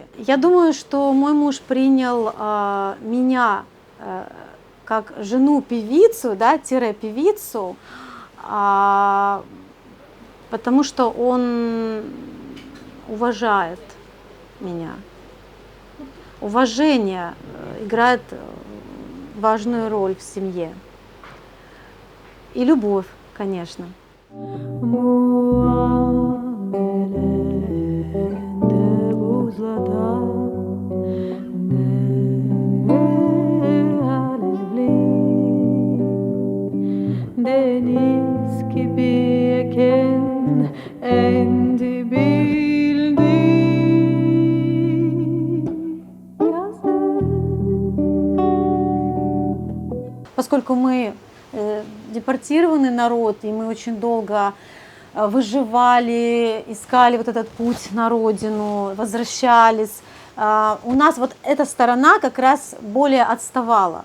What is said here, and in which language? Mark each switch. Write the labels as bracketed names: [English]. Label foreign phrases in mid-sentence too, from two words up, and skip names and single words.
[Russian] Я думаю, что мой муж принял меня как жену-певицу, да, певицу, потому что он уважает меня. Уважение играет важную роль в семье. И любовь, конечно. Deniz gibiyken en Поскольку мы депортированный народ, и мы очень долго выживали, искали вот этот путь на родину, возвращались, у нас вот эта сторона как раз более отставала.